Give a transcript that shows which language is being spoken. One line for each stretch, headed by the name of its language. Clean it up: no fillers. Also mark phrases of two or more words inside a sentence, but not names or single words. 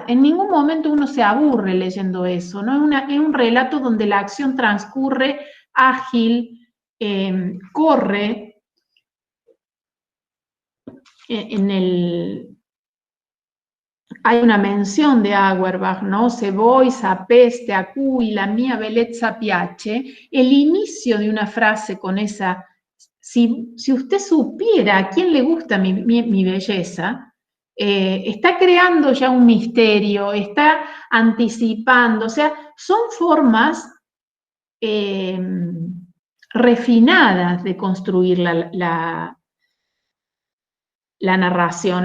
Spanish: En ningún momento uno se aburre leyendo eso, ¿no? Es un relato donde la acción transcurre ágil, corre hay una mención de Auerbach, ¿no?
Italian: Se voi sapeste a cui la mia bellezza piace.
Spanish: El inicio de una frase con esa, si usted supiera a quién le gusta mi belleza, está creando ya un misterio, está anticipando, o sea, son formas refinadas de construir la narración.